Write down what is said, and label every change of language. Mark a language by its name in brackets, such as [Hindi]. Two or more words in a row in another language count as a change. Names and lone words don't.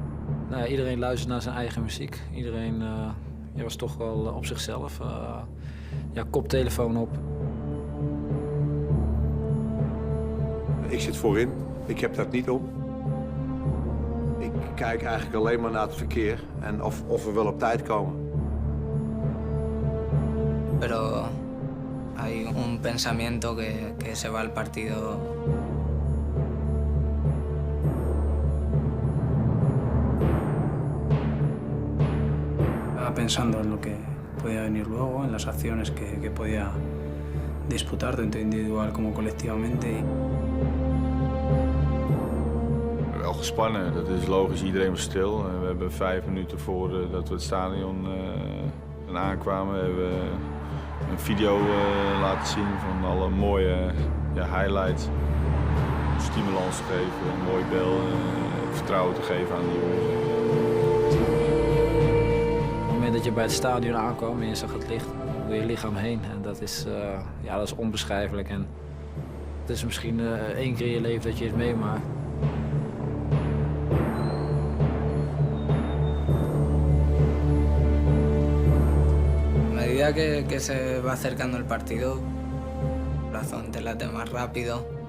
[Dutch] Nou ja, iedereen luistert naar zijn eigen muziek. Iedereen was toch wel op zichzelf. Ja, koptelefoon op. Ik zit voorin. Ik heb dat niet om. Ik kijk eigenlijk alleen maar naar het verkeer en of we wel op tijd komen. [Spanish] Pero hay un pensamiento que se va al partido. Estaba pensando en lo que podía venir luego, en las acciones que podía disputar, tanto individual como colectivamente. [Dutch] Wel gespannen, dat is logisch. Iedereen was stil. We hebben 5 minuten voordat we het stadion aankwamen, hebben we een video laten zien van alle mooie highlights. Stimulans te geven, een mooi bel, vertrouwen te geven aan de jongens. Op het moment dat je bij het stadion aankwam en je zag het licht, door je lichaam heen. En dat is onbeschrijfelijk. En het is misschien 1 keer in je leven dat je het meemaakt. [Spanish] A medida que se va acercando el partido, el corazón te late más rápido.